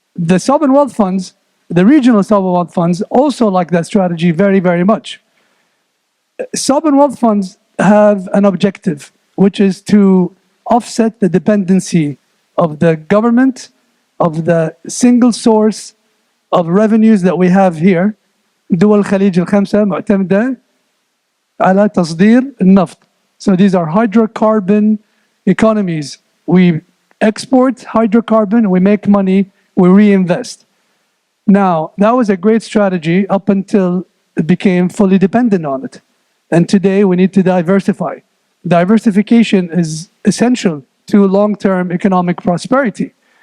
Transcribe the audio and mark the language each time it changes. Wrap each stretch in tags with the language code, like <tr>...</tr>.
<en>The sovereign wealth funds, the regional sovereign wealth funds also like that strategy very, very much. Sovereign wealth funds have an objective, which is to offset the dependency of the government, of the single source of revenues that we have here.</en> <ar>دول الخليج الخمسة معتمدة على تصدير النفط.</ar> <en>So these are hydrocarbon economies. We export hydrocarbon, we make money, we reinvest. Now, that was a great strategy up until it became fully dependent on it. And today we need to diversify. Diversification is essential to long-term economic prosperity.</en>